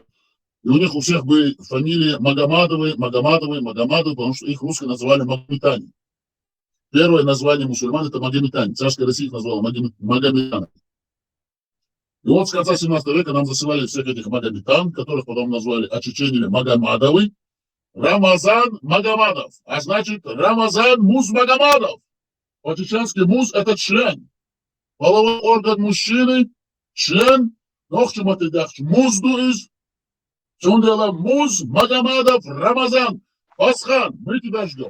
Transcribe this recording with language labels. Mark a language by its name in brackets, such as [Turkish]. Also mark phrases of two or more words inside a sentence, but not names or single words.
[Russian] И у них у всех были фамилии Магомадовы, потому что их русские называли магометане. Первое название мусульман — это магометане. Царская Россия их назвала магометанами. И вот с конца 17 века нам засылали всех этих магометан, которых потом назвали очеченили Магомадовы. Рамазан Магомадов, а значит Рамазан Музмагомадов. По-чеченски муз — это член. Половой орган мужчины, член, музду из Сундела Муз Магомадов Рамазан. Басхан, мы тебя ждем.